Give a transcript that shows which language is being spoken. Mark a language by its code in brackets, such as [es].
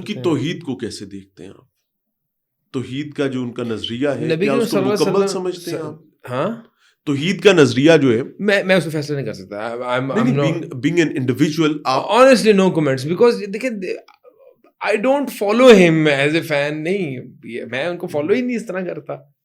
[ur] ان کی توحید کو کیسے دیکھتے ہیں آپ؟ توحید کا جو ان کا نظریہ ہے کیا اس کو مکمل سمجھتے ہیں آپ؟ ہاں، توحید کا نظریہ جو ہے میں اس کو فیصلہ نہیں کر سکتا. [en] being an individual, honestly no comments, because دیکھیں I don't follow him as a fan. [ur] نہیں، میں ان کو فالو ہی نہیں اس طرح کرتا.